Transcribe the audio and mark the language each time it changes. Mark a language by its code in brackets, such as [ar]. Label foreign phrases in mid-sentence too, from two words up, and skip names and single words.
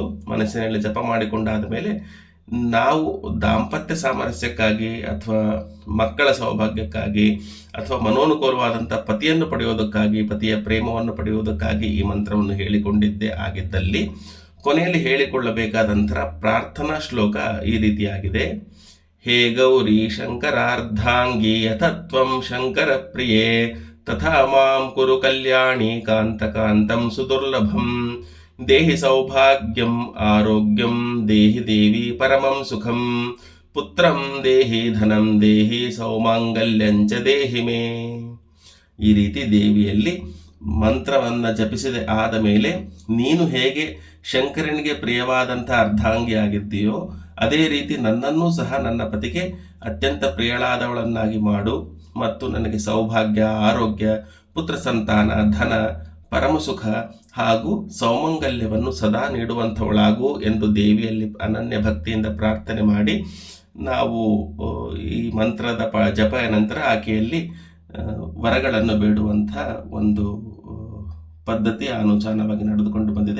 [kn] ಮನಸ್ಸಿನಲ್ಲಿ ಜಪ ಮಾಡಿಕೊಂಡಾದ ಮೇಲೆ ನಾವು ದಾಂಪತ್ಯ ಸಾಮರಸ್ಯಕ್ಕಾಗಿ ಅಥವಾ ಮಕ್ಕಳ ಸೌಭಾಗ್ಯಕ್ಕಾಗಿ ಅಥವಾ ಮನೋನುಕೂಲವಾದಂಥ ಪತಿಯನ್ನು ಪಡೆಯೋದಕ್ಕಾಗಿ, ಪತಿಯ ಪ್ರೇಮವನ್ನು ಪಡೆಯುವುದಕ್ಕಾಗಿ ಈ ಮಂತ್ರವನ್ನು ಹೇಳಿಕೊಂಡಿದ್ದೇ ಆಗಿದ್ದಲ್ಲಿ ಕೊನೆಯಲ್ಲಿ ಹೇಳಿಕೊಳ್ಳಬೇಕಾದಂಥ ಪ್ರಾರ್ಥನಾ ಶ್ಲೋಕ ಈ ರೀತಿಯಾಗಿದೆ. [sa] ಹೇ ಗೌರಿ ಶಂಕರಾರ್ಧಾಂಗಿ ಯಥತ್ವಂ ಶಂಕರ ಪ್ರಿಯೇ ತಥಾ ಮಾಂ ಕುರು ಕಲ್ಯಾಣಿ ಕಾಂತಕಾಂತಂ ಸುದುರ್ಲಭಂ ದೇಹಿ ಸೌಭಾಗ್ಯಂ ಆರೋಗ್ಯಂ ದೇಹಿ ದೇವಿ ಪರಮಂ ಸುಖಂ ಪುತ್ರಂ ದೇಹಿ ಧನಂ ದೇಹಿ ಸೌಮಾಂಗಲ್ಯಂಚ ದೇಹಿ ಮೇ. [kn] ಈ ರೀತಿ ದೇವಿಯಲ್ಲಿ ಮಂತ್ರವನ್ನು ಜಪಿಸಿದ ಆದ ಮೇಲೆ ನೀನು ಹೇಗೆ ಶಂಕರನಿಗೆ ಪ್ರಿಯವಾದಂಥ ಅರ್ಧಾಂಗಿಯಾಗಿದ್ದೀಯೋ ಅದೇ ರೀತಿ ನನ್ನನ್ನೂ ಸಹ ನನ್ನ ಪತಿಗೆ ಅತ್ಯಂತ ಪ್ರಿಯಳಾದವಳನ್ನಾಗಿ ಮಾಡು ಮತ್ತು ನನಗೆ ಸೌಭಾಗ್ಯ, ಆರೋಗ್ಯ, ಪುತ್ರ ಸಂತಾನ, ಧನ, ಪರಮಸುಖ ಹಾಗೂ ಸೌಮಂಗಲ್ಯವನ್ನು ಸದಾ ನೀಡುವಂಥವಳಾಗು ಎಂದು ದೇವಿಯಲ್ಲಿ ಅನನ್ಯ ಭಕ್ತಿಯಿಂದ ಪ್ರಾರ್ಥನೆ ಮಾಡಿ ನಾವು ಈ ಮಂತ್ರದ ಜಪ ನಂತರ ಆಕೆಯಲ್ಲಿ ವರಗಳನ್ನು ಬೇಡುವಂಥ ಒಂದು ಪದ್ಧತಿ ಅನುಚಾನವಾಗಿ ನಡೆದುಕೊಂಡು ಬಂದಿದೆ.